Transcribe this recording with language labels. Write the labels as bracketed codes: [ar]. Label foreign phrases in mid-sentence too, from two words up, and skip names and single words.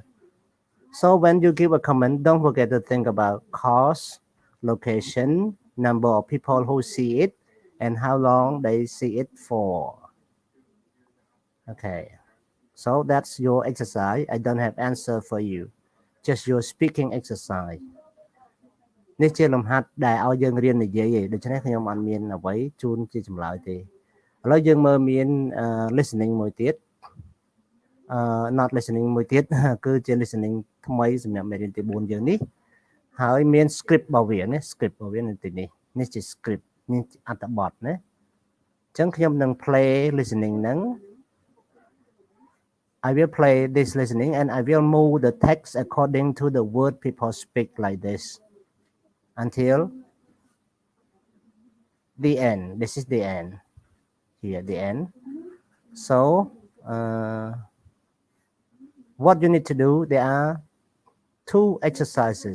[en] So when you give a comment, don't forget to think about cost, location, number of people who see it, and how long they see it for. Okay, so that's your exercise. I don't have answer for you. Just your speaking exercise. [km] នេះជាលំហាត់ដែលឲ្យយើងរៀននិយាយឯងដូច្នេះខ្ញុំអត់មានអ្វីជូនជាចម្លើយទេឥឡូវយើងមើ លមាន listening មួយទៀត [en] not listening [km] មួយទៀតគឺជា listening ថ្មីសម្រាប់មេរៀនទី4យើងនេះហើយមាន script របស់វាណា script របស់វានៅទីនេះនេះជា script នេះអត្ថបទណាអញ្ចឹងខ្ញុំនឹង [en] play listening [km] ហ្នឹង [en] I will play this listening and I will move the text according to the word people speak like this until the end. This is the end. Here, the end. So, what you need to do, there are 2 exercises.